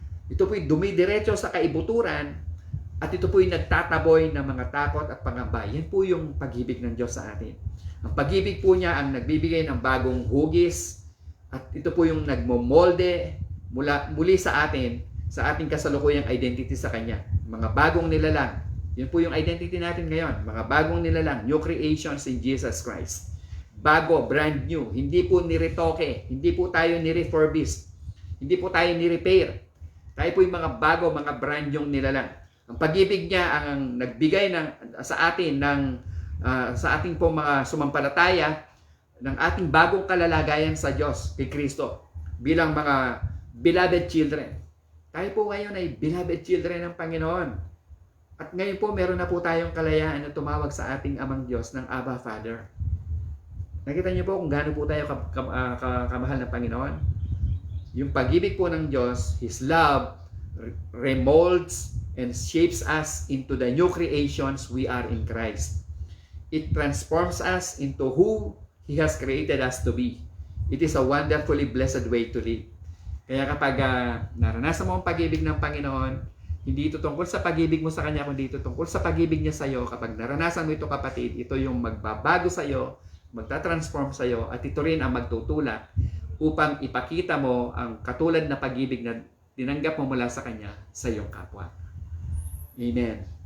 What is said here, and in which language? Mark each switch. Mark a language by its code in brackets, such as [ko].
[tl] Ito po'y dumidiretso sa kaibuturan at ito po'y nagtataboy ng mga takot at pangamba. Yan po yung pag-ibig ng Diyos sa atin. Ang pag-ibig po niya ang nagbibigay ng bagong hugis at ito po yung nagmomolde muli sa atin, sa ating kasalukuyang identity sa Kanya. Mga bagong nilalang. Yun po yung identity natin ngayon. Mga bagong nilalang. [en] New creations in Jesus Christ. [tl] Bago, brand new. Hindi po niretoke. Hindi po tayo nirefurbish. Hindi po tayo nirepair. Tayo po yung mga bago, mga brand yung nilalang. Ang pag-ibig niya ang nagbigay sa atin sa ating po mga sumampalataya ng ating bagong kalalagayan sa Diyos, kay Kristo, bilang mga beloved children. Tayo po ngayon ay beloved children ng Panginoon. At ngayon po meron na po tayong kalayaan na tumawag sa ating Amang Diyos ng Abba Father. Nakita niyo po kung gaano po tayo kamahal ng Panginoon? Yung pag-ibig po ng Diyos, [en] His love, remolds and shapes us into the new creations we are in Christ. It transforms us into who He has created us to be. It is a wonderfully blessed way to live. [tl] Kaya kapag naranasan mo ang pag-ibig ng Panginoon, hindi ito tungkol sa pag-ibig mo sa Kanya, kundi ito tungkol sa pag-ibig niya sa iyo. Kapag naranasan mo ito, kapatid, ito yung magbabago sa iyo, magta-transform sa iyo, at ito rin ang magtutulak upang ipakita mo ang katulad na pag-ibig na tinanggap mo mula sa Kanya sa iyong kapwa. Amen.